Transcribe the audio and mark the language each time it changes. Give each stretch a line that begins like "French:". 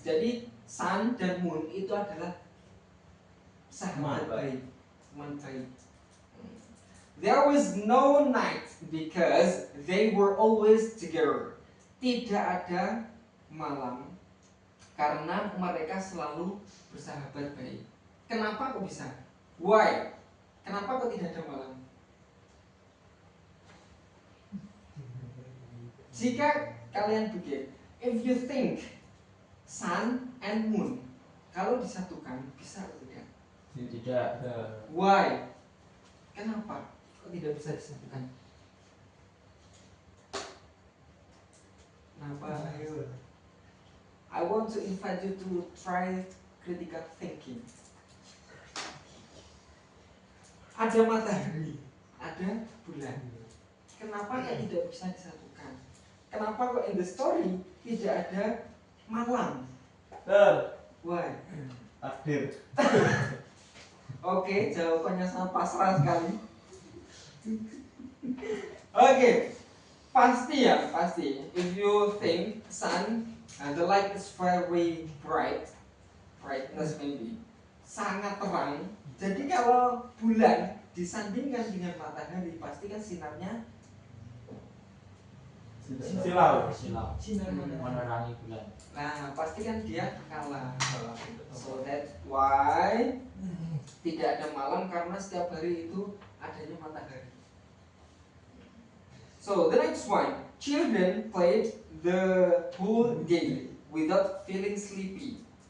Indonesian: Jadi sun dan moon itu adalah sahabat baik, teman baik.
English: There was no night because they were always together.
Indonesian: Tidak ada malam karena mereka selalu bersahabat baik. Kenapa kok bisa? Why? Kenapa kok tidak ada malam? Jika kalian pikir,
English: if you think sun and moon,
Indonesian: kalau disatukan bisa atau tidak? Tidak.
English: Why?
Indonesian: Kenapa kok tidak bisa disatukan? Kenapa? Ayo.
English: I want to invite you to try critical thinking.
Indonesian: Ada matahari, ada bulan. Kenapa kok tidak bisa disatukan? Kenapa kok
English: in the story
Indonesian: tidak ada malam? Why? Takdir. Oke, jawabannya sangat pasrah sekali. Oke, pasti ya, pasti.
English: If you think sun, the light is very bright, brightness maybe,
Indonesian: sangat terang. Jadi kalau bulan disandingkan dengan matahari, pasti kan sinarnya Silau. sinar Menerangi bulan. Nah, pasti kan dia kalah.
English: So that's why
Indonesian: tidak ada malam karena setiap hari itu adanya matahari.
English: So the next one, children played the whole day without feeling sleepy.